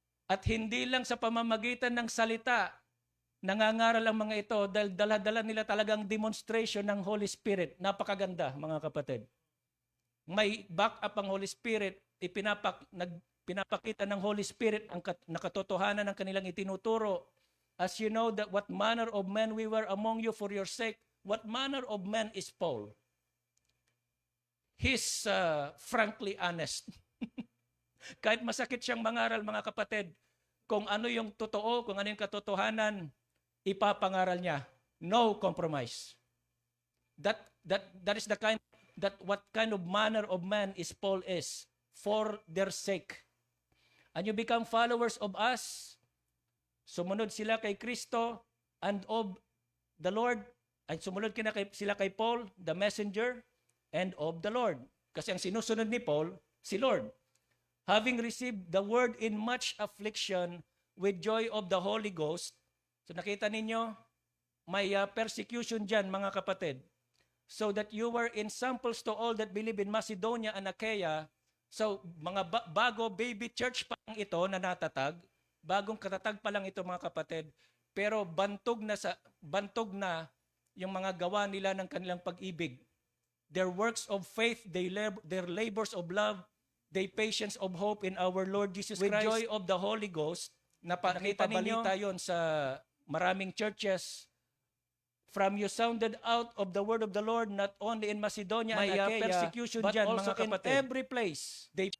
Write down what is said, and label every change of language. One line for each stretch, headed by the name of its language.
Filipino: At hindi lang sa pamamagitan ng salita, nangangaral ang mga ito dahil dala-dala nila talagang demonstration ng Holy Spirit. Napakaganda, mga kapatid. May back-up ang Holy Spirit, pinapakita ng Holy Spirit ang nakatotohanan ng kanilang itinuturo.
English: As you know that what manner of men we were among you for your sake, what manner of man is Paul? He's frankly honest.
Filipino: Kahit masakit siyang mangaral, mga kapatid, kung ano yung totoo, kung ano yung katotohanan, ipapangaral niya.
English: No compromise. That is the kind that what kind of manner of man is Paul is for their sake. And you become followers of us.
Filipino: Sumunod sila kay Kristo
English: and of the Lord.
Filipino: Ay sumunod sila kay
English: Paul, the messenger, and of the Lord.
Filipino: Kasi ang sinusunod ni Paul, si Lord.
English: Having received the word in much affliction with joy of the Holy Ghost.
Filipino: So nakita ninyo, may persecution dyan, mga kapatid.
English: So that you were in samples to all that believe in Macedonia and Achaia.
Filipino: So mga bago baby church pa lang ito na natatag, bagong katatag pa lang ito, mga kapatid. Pero bantog na yung mga gawa nila ng kanilang pag-ibig.
English: Their works of faith, their labors of love, their patience of hope in our Lord Jesus Christ. With joy of the Holy Ghost,
Filipino: nakita balita yon sa maraming
English: churches. From you sounded out of the word of the Lord, not only in Macedonia and Achaia, persecution but dyan, also in every place.